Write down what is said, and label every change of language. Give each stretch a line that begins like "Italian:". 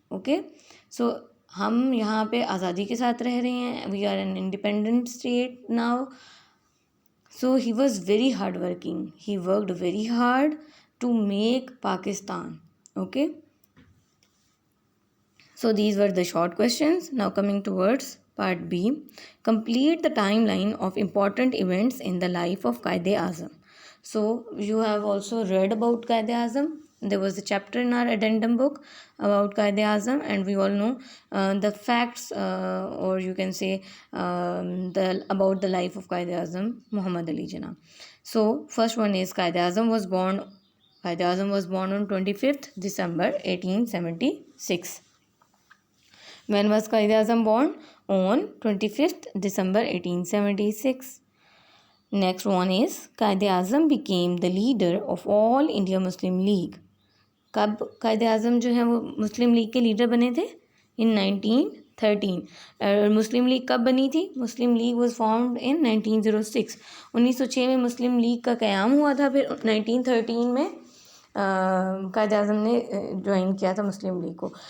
English: Okay, so
Urdu: ہم یہاں پہ آزادی کے ساتھ رہ رہے ہیں.
English: We are an independent state now. So he was very hardworking. He worked very hard to make Pakistan. Okay. So these were the short questions. Now coming towards part B. Complete the timeline of important events in the life of Quaid-e-Azam. So you have also read about Quaid-e-Azam. There was a chapter in our addendum book about Quaid-e-Azam, and we all know the facts, or you can say about the life of Quaid-e-Azam Muhammad Ali Jinnah. So first one is Quaid-e-Azam was born on 25th December 1876. When was Quaid-e-Azam born? On 25th December 1876. Next one is, Quaid-e-Azam became the leader of All India Muslim League.
Urdu: کب قائد اعظم جو ہے وہ مسلم league کے leader بنے تھے؟ ان 19 1913. مسلم league کب بنی تھی؟
English: Muslim League was formed in 1906.
Urdu: 1906 میں مسلم لیگ کا قیام ہوا تھا. پھر 1913 میں قائد اعظم نے جوائن کیا تھا مسلم لیگ کو.